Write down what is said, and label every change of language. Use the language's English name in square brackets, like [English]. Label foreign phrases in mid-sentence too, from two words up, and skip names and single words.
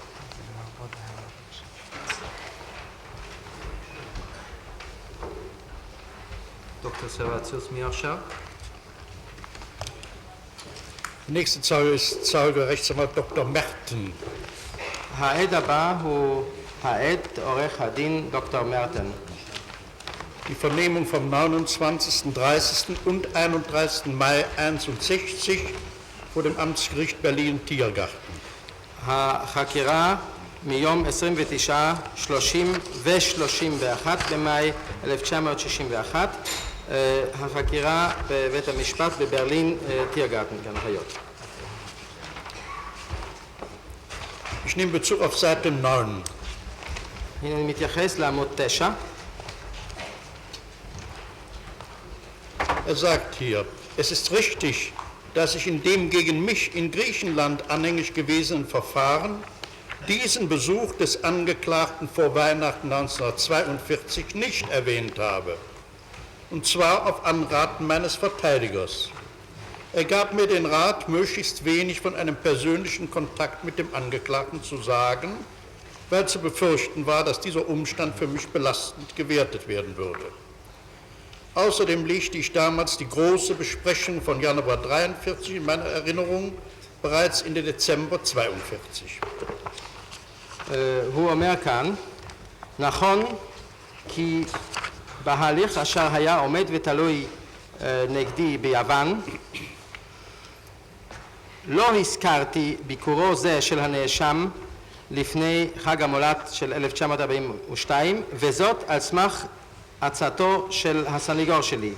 [Hebrew] דוקטור סרציוס, מי עכשיו? [German] Der nächste Zeuge ist Zeuge Rechtsanwalt Dr. Merten. [Hebrew] העד הבא הוא העד עורך הדין דוקטור מרטן. [German] Die Vernehmung vom 29., 30. und 31. Mai 61 vor dem Amtsgericht Berlin-Tiergarten. [Hebrew] החקירה מיום 29, 30 ו-31 במאי 1961, החקירה בבית המשפט בברלין טיירגרטן, גן חיות. [German] Ich nehme Bezug auf Seite 9. [Hebrew] הנה אני מתייחס לעמוד 9. [German] Er sagt hier, es ist richtig, dass ich in dem gegen mich in Griechenland anhängig gewesenen Verfahren diesen Besuch des Angeklagten vor Weihnachten 1942 nicht erwähnt habe. Und zwar auf Anraten meines Verteidigers. Er gab mir den Rat, möglichst wenig von einem persönlichen Kontakt mit dem Angeklagten zu sagen, weil zu befürchten war, dass dieser Umstand für mich belastend gewertet werden würde. Außerdem legte ich damals die große Besprechung von Januar 1943 in meiner Erinnerung bereits in den Dezember 1942. [Hebrew] הוא אומר כאן, נכון כי בהליך אשר היה עומד ותלוי נגדי ביוון, לא הזכרתי ביקורו זה של הנאשם לפני חג המולד של 1942, וזאת על סמך הצעתו של הסניגור שלי.